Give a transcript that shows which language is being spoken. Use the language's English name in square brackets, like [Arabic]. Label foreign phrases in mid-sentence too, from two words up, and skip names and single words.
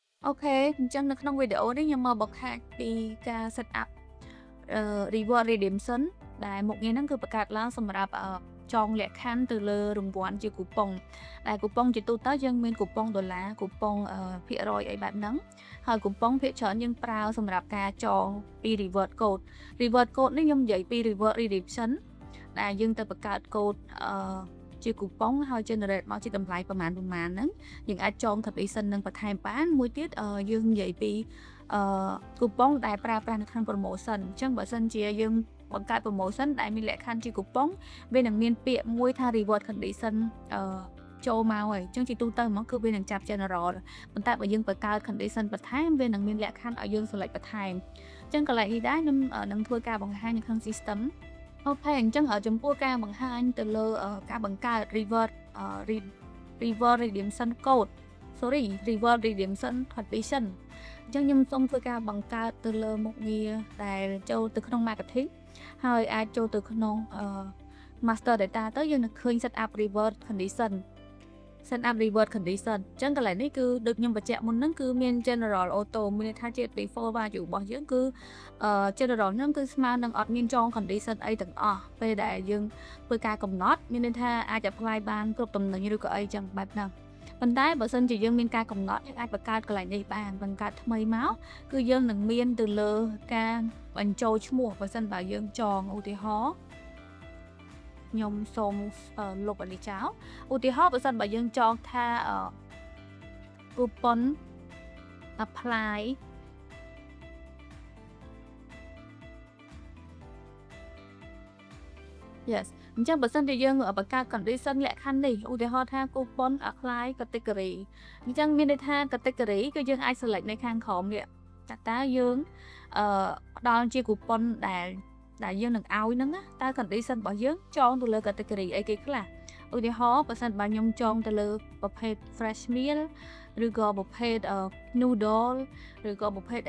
[Khmer] OK អញ្ចឹងនៅក្នុងវីដេអូនេះខ្ញុំមកបង្ហាញពីការ [English] set up reward redemption [Khmer] ដែលមុខងារហ្នឹងគឺបង្កើតឡើងសម្រាប់ចងលក្ខខណ្ឌទៅលើរង្វាន់ជាគូប៉ុងដែលគូប៉ុងជាទូទៅយើងមានគូប៉ុងដុល្លារគូប៉ុងភាគរយអីបែបហ្នឹងហើយគូប៉ុងភាគច្រើនយើងប្រើសម្រាប់ការចងពី [English] reward code [Khmer] នេះខ្ញុំនិយាយពី [English] reward redemption [Khmer] ដែលយើងទៅបង្កើតកូដជាគូប៉ុងហើយ generate មកជាតម្លៃប្រមាណហ្នឹងយើងអាចចង condition នឹងបន្ថែមបានមួយទៀតយើងនិយាយពីគូប៉ុងដែលប្រើប្រាស់នៅក្នុង promotion អញ្ចឹងបើសិនជាយើងបង្កើត promotion ដែលមានលក្ខខណ្ឌជាគូប៉ុងវានឹងមានពាក្យមួយថា [English] reward condition [Khmer] ចូលមកហើយអញ្ចឹងជាទូទៅហ្មងគឺវានឹងចាប់ general ប៉ុន្តែបើយើងបង្កើត condition បន្ថែមវានឹងមានលក្ខខណ្ឌឲ្យយើង select បន្ថែមអញ្ចឹងកន្លែងនេះដែរខ្ញុំនឹងធ្វើការបង្ហាញនៅក្នុង system អូខេអញ្ចឹងចំពោះការបង្ហាញទៅលើការបង្កើត [English] reward redemption code reward redemption [Khmer] condition អញ្ចឹងខ្ញុំសូមធ្វើការបង្កើតទៅលើមុខងារដែលចូលទៅក្នុង marketing ហើយអាចចូលទៅក្នុង [English] master data [Khmer] ទៅយើងនឹងឃើញ [English] set up reward condition [Khmer] អ ញ្ចឹងកន្លែងនេះគឺដូចខ្ញុំបញ្ជាក់មុនហ្នឹងគឺមាន [English] general auto [Khmer] មានន័យថាជា [English] default value [Khmer] របស់យើងគឺgeneral ហ្នឹងគឺស្មើនឹងអត់ មានចង condition អីទាំងអស់ពេលដែលយើងធ្វើការកំណត់មានន័យថាអាច apply បានគ្រប់តំណែងឬក៏អីចឹងបែបហ្នឹងប៉ុន្តែបើសិនជាយើងមានការកំណត់យើងអាចបង្កើតកន្លែងនេះបានបង្កើតថ្មីមកគឺយើងនឹងមានទៅលើការបញ្ចូលឈ្មោះបើសិនបើយើងចងឧទាហរណ៍ខ្ញុំសូមលុបអានេះចោលឧទាហរណ៍បើសិនបើយើងចងថា [English] coupon apply [Khmer] yes អញ្ចឹងបើសិនជាយើងបង្កើត condition លក្ខខណ្ឌនេះឧទាហរណ៍ថា [English] coupon apply category [Khmer] អញ្ចឹងមានន័យថា category គឺយើងអាច select នៅខាងក្រោមនេះតើយើងផ្ដល់ជា coupon ដែលយើងនឹងឲ្យហ្នឹងតើ condition របស់ យើងចងទៅលើ category អីគេខ្លះឧទាហរណ៍បើសិនបើខ្ញុំចងទៅលើប្រភេទ [English] fresh meal [Khmer] ឬក៏ប្រភេទ noodle ឬក៏ប្រភេទអី